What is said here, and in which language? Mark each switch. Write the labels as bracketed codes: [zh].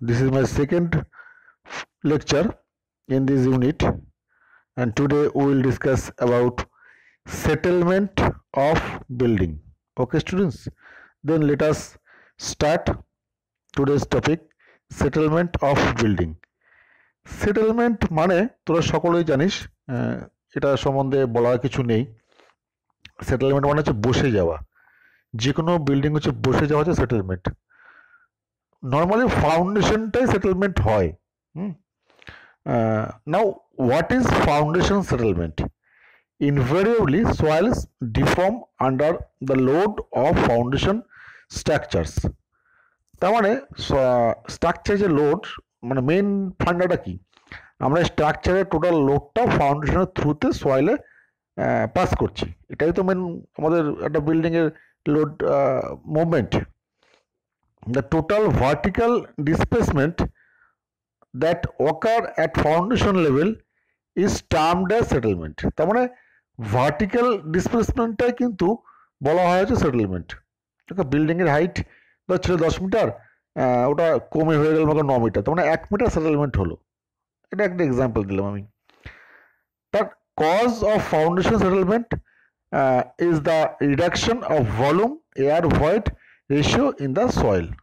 [en] This is my second lecture in this unit, and today we will discuss about settlement of building. Okay students, then let us start today's topic, settlement of building. [bn] Settlement মানে তোরা সকলেই জানিস, এটা সম্বন্ধে বলার কিছু নেই। Settlement মানে হচ্ছে বসে যাওয়া, যে কোনো বিল্ডিং হচ্ছে বসে যাওয়া হচ্ছে সেটেলমেন্ট। নর্মালি ফাউন্ডেশনটাই সেটেলমেন্ট হয়। [en] Now, what is foundation settlement? Invariably, soils deform under the load of foundation structures. [bn] তার মানে স্ট্রাকচার যে লোড, মানে মেইন ফান্ডাটা কি, আমরা স্ট্রাকচারের টোটাল লোডটা ফাউন্ডেশনের থ্রুতে সয়েলে পাস করছি। এটাই তো মেন আমাদের একটা বিল্ডিংয়ের load movement. [en] The total vertical displacement that occur at foundation level is termed as settlement. [bn] তার মানে ভার্টিক্যাল ডিসপ্লেসমেন্টটাই কিন্তু বলা হয় হচ্ছে সেটেলমেন্ট। বিল্ডিংয়ের হাইট ছিল 10 মিটার, ওটা কমে হয়ে গেল 9 মিটার, তার মানে 1 মিটার সেটেলমেন্ট হলো। এটা একটা এক্সাম্পল দিলাম আমি। তার [en] Cause of foundation settlement is the reduction of volume air void ratio in the soil.